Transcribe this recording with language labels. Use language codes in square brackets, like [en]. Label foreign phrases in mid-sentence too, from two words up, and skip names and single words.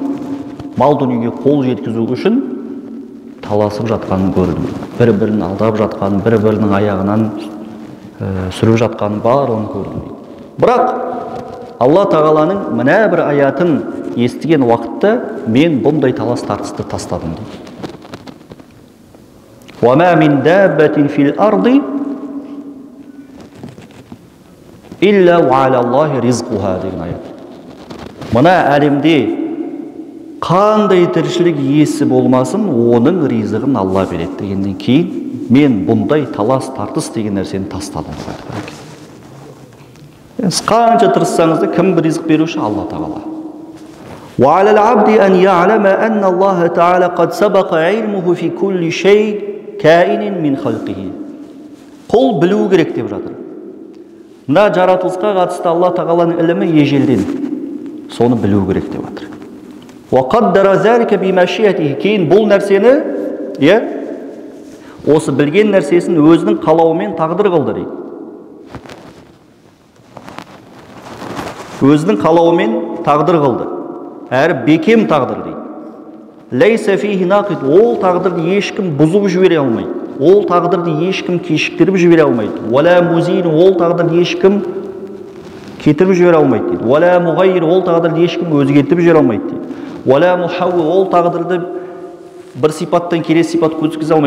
[kk] Мал дүниеге қол жеткізу үшін таласып жатқанын көрдім. Бір-бірін алдап жатқанын, бір-бірінің аяғынан сүріп жатқанын барлығын көрдім. Бірақ Алла Тағаланың мына бір аятын естіген уақытта мен бұндай талас тартысты тастадым дейді. [ar] وَمَا مِنْ دَابَّةٍ فِي الْأَرْضِ إِلَّا وَعَلَى اللَّهِ رِزْقُهَا [kk] деген аят. Мына әлемде қандай тіршілік иесі болмасын, оның ризығын Алла береді дегеннен кейін мен бұндай талас тартыс деген нәрсені тастадым. Қанша тырыссаңыз да кім ризық беруші? Алла Тағала. [ar] وَعَلَى الْعَبْدِ أَنْ يَعْلَمَ أَنَّ اللَّهَ تَعَالَى قَدْ سَبَقَ عِلْمُهُ فِي كُلِّ شَيْءٍ كَائِنٍ مِنْ خَلْقِهِ. [kk] Құл білу керек деп жатыр. Мына жаратылысқа қатысты Алла Тағаланың ілімі ежелден. Соны білу керек деп жатыр. [ar] وَقَدَّرَ ذَلِكَ بِمَشِيَتِهِ. [kk] Кейін бұл нәрсені, осы білген нәрсесін өзінің қалауымен тағдыр қылды дейді. Өзінің қалауымен тағдыр қылды. Әрі бекем тағдыр дейді. [ar] ليس فيه ناقض. [kk] Ол тағдырды ешкім бұзып жібере алмайды. Ол тағдырды ешкім кешіктіріп жібере алмайды. [ar] ولا مزيل. [kk] Ол тағдырды ешкім кетіріп жібере алмайды дейді. [ar] ولا مغير. [kk] Ол тағдырды ешкім өзгертіп жібере алмайды дейді. [ar] ولا محول. [kk] Ол тағдырды бір сипаттан келесі сипат көткізе алмайды.